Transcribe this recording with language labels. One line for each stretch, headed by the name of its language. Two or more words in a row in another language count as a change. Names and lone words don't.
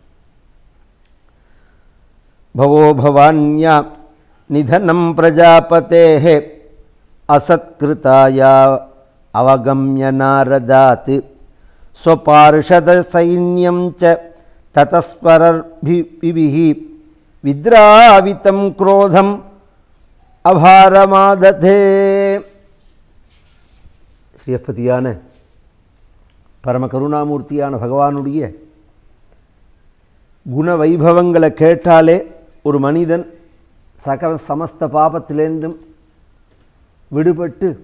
Sanskrit: भवो भवान्या निधनं प्रजापतेः असत्कृताया अवगम्य नारदात् स्वपार्षदसैन्यं च ततस्परभिः विद्रावितं क्रोधम् अभारमादधे।
Tamil: ஸ்ரீயப்பதியான பரம கருணாமூர்த்தியான பகவானுடைய குண வைபவங்களை கேட்டாலே ஒரு மனிதன் சகல சமஸ்த பாபத்திலேருந்தும் விடுபட்டு